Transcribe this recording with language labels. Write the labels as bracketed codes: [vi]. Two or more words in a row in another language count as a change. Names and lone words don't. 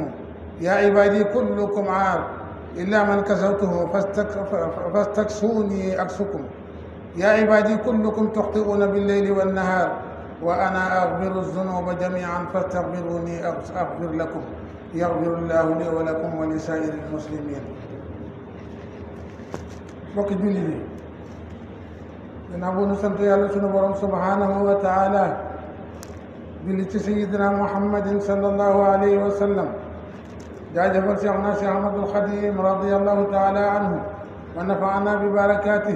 [ar] يا عبادي كلكم عار إلا من كسوته فاستكسوني أكسكم. يا عبادي كلكم تخطئون بالليل والنهار وأنا أغفر الذنوب جميعا فاستغفروني أغفر لكم. يغفر الله لي ولكم ولسائر المسلمين. [wo] bokki julli bi gannaaw bu nu sant yàlla sunu borom [ar] سبحانه وتعالى [wo] julli ci [ar] سيدنا محمد صلى الله عليه وسلم [wo] jaajëfal Cheikhna Cheikh Ahmadul Khadim [ar] رضي الله تعالى عنه ونفعنا ببركاته.